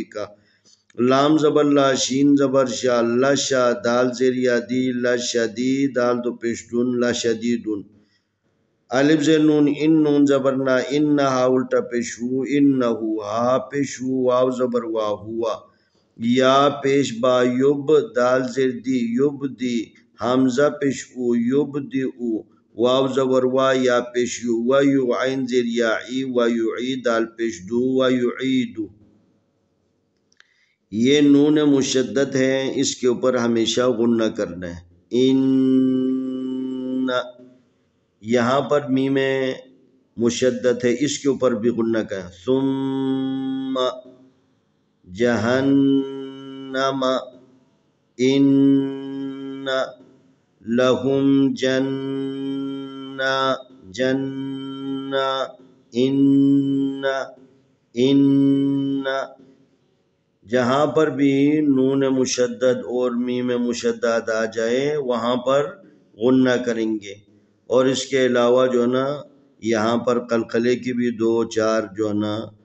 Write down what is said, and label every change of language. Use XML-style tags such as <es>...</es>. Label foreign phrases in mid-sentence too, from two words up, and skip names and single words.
<ur>کا لام زبر لا شین زبر شا لشا دال زیر یا دی لشدی دال تو پیشتون لشدیدون الف زیر نون ان نون زبر نا انہا الٹا پیشو انہو ہا پیشو واو زبر وا ہوا یا پیش با یب دال زیر دی یب دی حمزہ پیش او یب دی او واو زبر وا یا پیش یو و یو عین زیر یا ای و یو عی دال پیش دو و یو عیدو یہ نون مشدد ہے اس کے اوپر ہمیشہ غنہ کرنا ہے ان یہاں پر میم مشدد ہے اس کے اوپر بھی غنہ کا ہے ثم جہنم</ur> <ar>ان لہم جنہ</ar> <ur>ان جہاں پر بھی نون مشدد اور میم مشدد آ جائے وہاں پر غنہ کریں گے اور اس کے علاوہ جو ہے نا یہاں پر قلقلے کی بھی دو چار جو ہے نا</ur>